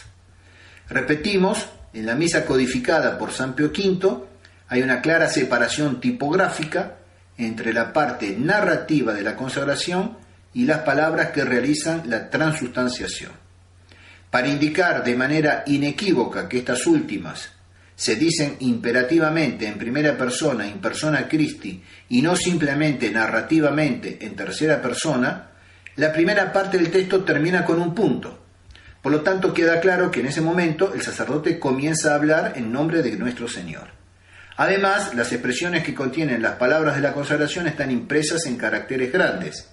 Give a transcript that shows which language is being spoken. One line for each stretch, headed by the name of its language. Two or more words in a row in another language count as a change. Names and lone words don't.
Spanish: Repetimos, en la misa codificada por San Pío V hay una clara separación tipográfica entre la parte narrativa de la consagración y las palabras que realizan la transustanciación. Para indicar de manera inequívoca que estas últimas se dicen imperativamente en primera persona,
Latin: in persona Christi,
Spanish: y no simplemente narrativamente en tercera persona, la primera parte del texto termina con un punto. Por lo tanto, queda claro que en ese momento el sacerdote comienza a hablar en nombre de nuestro Señor. Además, las expresiones que contienen las palabras de la consagración están impresas en caracteres grandes.